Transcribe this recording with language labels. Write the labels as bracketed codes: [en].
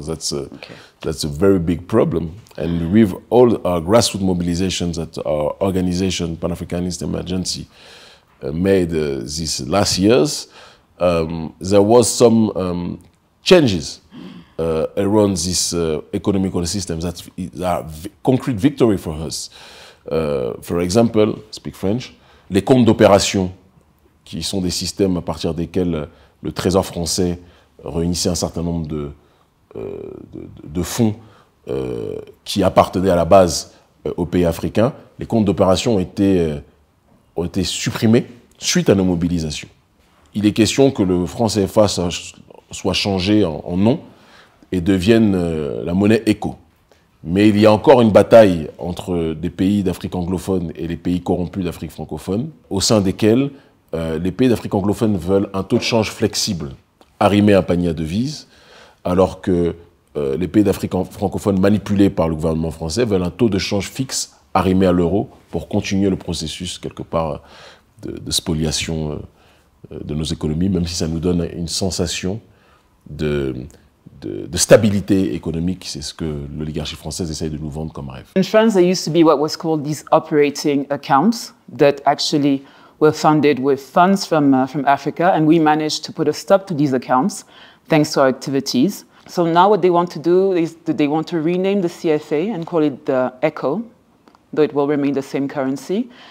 [en] That's a very big problem. And with all our grassroots mobilizations that our organization, Pan-Africanist Emergency, made these last years, there was some changes around these economical systems that are concrete victory for us. For example, speak French, [fr] les comptes d'opération, qui sont des systèmes à partir desquels le Trésor français réunissait un certain nombre de fonds qui appartenaient à la base aux pays africains. Les comptes d'opération ont été supprimés suite à nos mobilisations. Il est question que le franc CFA soit changé en nom et devienne la monnaie éco. Mais il y a encore une bataille entre des pays d'Afrique anglophone et les pays corrompus d'Afrique francophone, au sein desquels les pays d'Afrique anglophone veulent un taux de change flexible, arrimé à un panier à devises, alors que les pays d'Afrique francophone manipulés par le gouvernement français veulent un taux de change fixe arrimé à l'euro pour continuer le processus, quelque part, de spoliation de nos économies, même si ça nous donne une sensation de stabilité économique. C'est ce que l'oligarchie française essaye de nous vendre comme rêve. [en] In France, there used to be what was called these operating accounts that actually were funded with funds from Africa, and we managed to put a stop to these accounts thanks to our activities. So now what they want to do is that they want to rename the CFA and call it the ECHO, though it will remain the same currency.